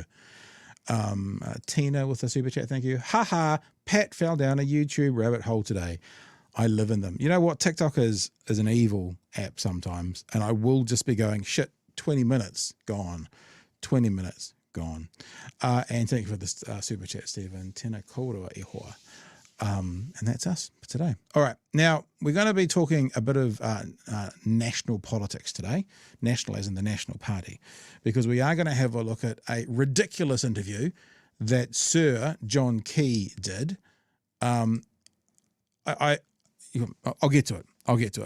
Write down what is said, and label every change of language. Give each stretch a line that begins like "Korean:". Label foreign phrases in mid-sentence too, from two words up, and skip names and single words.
English: Tina with the super chat, thank you. Haha, Pat fell down a YouTube rabbit hole today. I live in them. You know what? TikTok is an evil app sometimes, and I will just be going, shit, 20 minutes gone. 20 minutes gone. And thank you for this super chat, Stephen.
Māori: Tēnā kōrua ihoa.
English: And that's us for today. All right. Now, we're going to be talking a bit of national politics today. National as in the National Party. Because we are going to have a look at a ridiculous interview that Sir John Key did. I'll get to it.